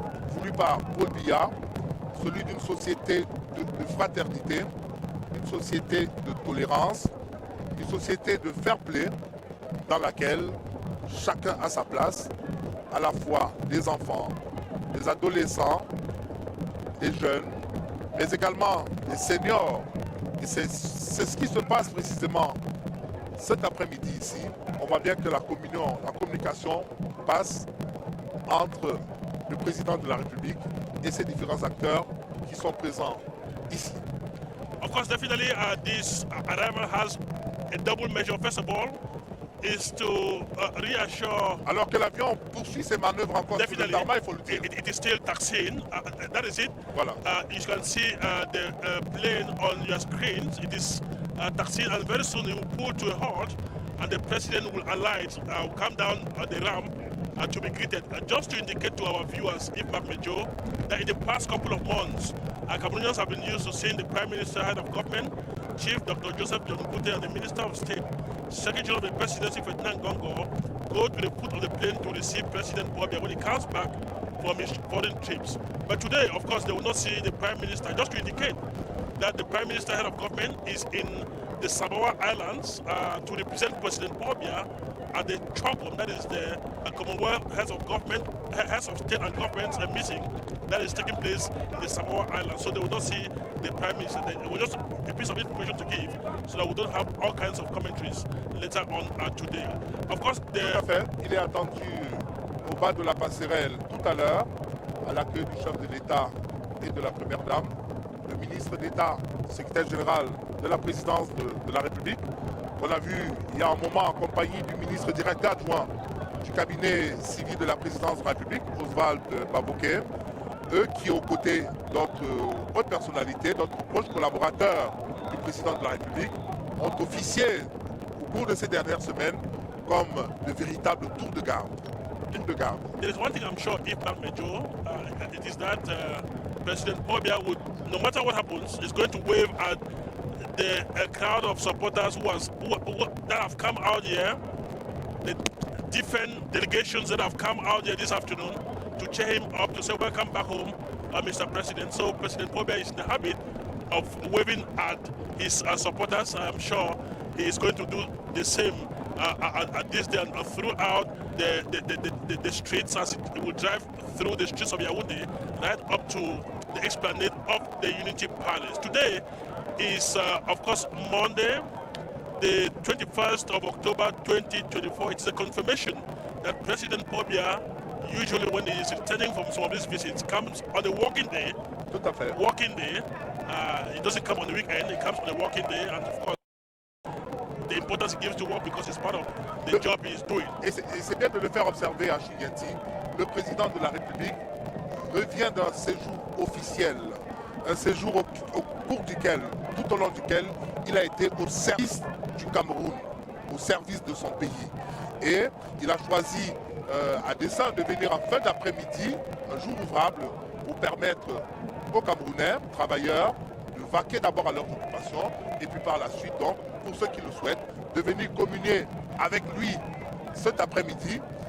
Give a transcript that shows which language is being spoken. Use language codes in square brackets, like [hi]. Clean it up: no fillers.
[fr] voulu par Paul Biya, celui d'une société de fraternité, une société de tolérance, une société de fair play dans laquelle chacun a sa place, à la fois des enfants, des adolescents, des jeunes, mais également des seniors. Et c'est ce qui se passe précisément cet après-midi ici. On voit bien que la communication passe entre le président de la République et ses différents acteurs qui sont présents ici. [en] Of course, definitely this arrival has a double measure. First of all, is to reassure. [fr] Alors que l'avion poursuit ses manœuvres encore sur le tarmac, il faut le dire. [en] It is still taxiing. That is it. [fr] Voilà. [en] You can see the plane on your screens. It is taxiing, and very soon it will pull to a halt, and the president will alight, come down the ramp to be greeted. Just to indicate to our viewers, Impact Major, that in the past couple of months, Cameroonians have been used to seeing the Prime Minister, Head of Government, Chief Dr. Joseph John Kute, and the Minister of State, Secretary of the Presidency, Ferdinand Gongo, go to the foot of the plane to receive President Bobia when he comes back from his foreign trips. But today, of course, they will not see the Prime Minister, just to indicate that the Prime Minister, Head of Government, is in the Samoa Islands to represent President Bobia at the CHOGM, that is the Commonwealth Heads of Government, Heads of State and Governments meeting that is taking place in the Samoa Islands. So they will not see the Prime Minister. It was just a piece of information to give so that we don't have all kinds of commentaries later on today. Of course, [fr] Tout à fait. Il est attendu au bas de la passerelle tout à l'heure à l'accueil du chef de l'État et de la Première Dame, le ministre d'État, secrétaire général de la présidence de la République. On a vu il y a un moment en compagnie du ministre directeur adjoint du cabinet civil de la présidence de la République, Oswald Baboké, eux qui, aux côtés d'autres hautes personnalités, d'autres proches collaborateurs du président de la République, ont officié au cours de ces dernières semaines comme de véritables tours de garde. [en] There is one thing I'm sure, Impact Major, it is that President Bobia would, no matter what happens, is going to wave at the crowd of supporters that have come out here, the different delegations that have come out here this afternoon to cheer him up, to say welcome back home, Mr. President. So President Bobia is in the habit of waving at his supporters. I'm sure he is going to do the same at this day and throughout the streets as it will drive through the streets of Yaoundé right up to the esplanade of the Unity Palace. Today is, of course, Monday, the 21st of October 2024. It's a confirmation that President Bobia, usually when he is returning from some of these visits, comes on a working day. [fr] Tout à fait. [en] Working day. It doesn't come on the weekend, it comes on a working day, and of course, the importance he gives to work because it's part of the job he is doing. [fr] Et c'est bien de le faire observer à Chigenti. Le président de la République revient d'un séjour officiel, un séjour au cours duquel, tout au long duquel, il a été au service du Cameroun, au service de son pays. Et il a choisi à dessein de venir en fin d'après-midi, un jour ouvrable, pour permettre aux Camerounais, travailleurs, de vaquer d'abord à leurs occupations et puis par la suite, donc, pour ceux qui le souhaitent, de venir communier avec lui cet après-midi.